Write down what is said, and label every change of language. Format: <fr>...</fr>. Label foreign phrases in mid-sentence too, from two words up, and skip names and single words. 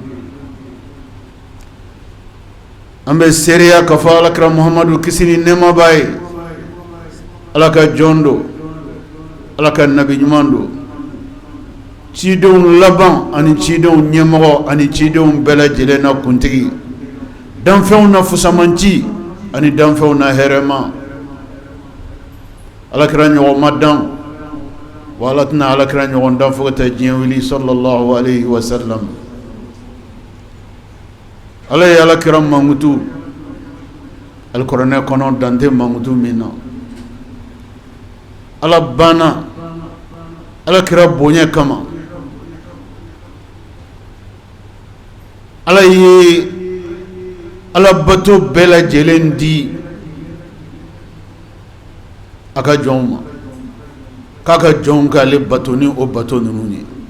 <bm>an bɛ seereya k'a fɔ alakira muhamadu kisi ni nɛɛma b'a ye, ala ka jɔn do, ala ka nabi ɲuman do, cidenw laban ani cidenw ɲɛmɔgɔ ani cidenw bɛɛ lajɛlen na kuntigi, danfɛnw na fusamanci ani danfɛnw na hɛrɛma. alakira ɲɔgɔn ma dan, wa ala tɛna alakira ɲɔgɔn dan fo ka taa diɲɛ wuli</bm> <ar>sallallahu alayhi wa sallam.</ar> <bm>ala ye alakira mankutu alikuranɛ kɔnɔ dante mankutu min na. ala banna alakira bonya kama. ala ye ala bato bɛɛ lajɛlen di a ka jɔnw ma, k'a ka jɔnw k'ale bato ni o bato ninnu ye.</bm>